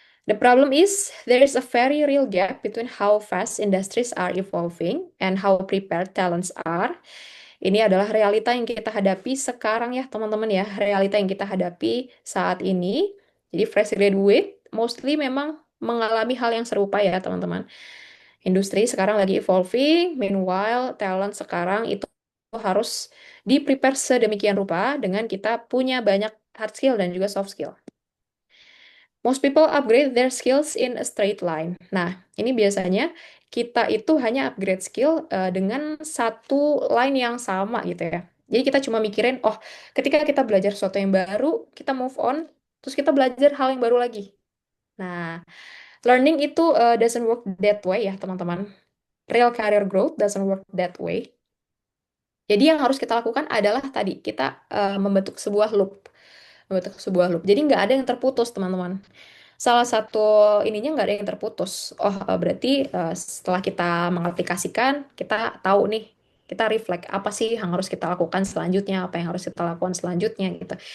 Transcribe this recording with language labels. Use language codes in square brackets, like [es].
[en] The problem is there is a very real gap between how fast industries are evolving and how prepared talents are. [id] Ini adalah realita yang kita hadapi sekarang ya, teman-teman ya. Realita yang kita hadapi saat ini. Jadi fresh graduate mostly memang mengalami hal yang serupa ya, teman-teman. Industri sekarang lagi evolving, meanwhile talent sekarang itu harus di-prepare sedemikian rupa dengan kita punya banyak hard skill dan juga soft skill. [en] Most people upgrade their skills in a straight line. [id] Nah, ini biasanya kita itu hanya upgrade skill dengan satu line yang sama gitu ya. Jadi kita cuma mikirin, oh, ketika kita belajar sesuatu yang baru, kita move on, terus kita belajar hal yang baru lagi. [en] Nah, learning itu doesn't work that way [id] ya, teman-teman. [en] Real career growth doesn't work that way. [id] Jadi yang harus kita lakukan adalah tadi kita membentuk sebuah loop, membentuk sebuah loop. Jadi nggak ada yang terputus, teman-teman. Salah satu ininya nggak ada yang terputus. Oh, berarti setelah kita mengaplikasikan, kita tahu nih, kita reflect apa sih yang harus kita lakukan selanjutnya, apa yang harus kita lakukan selanjutnya gitu.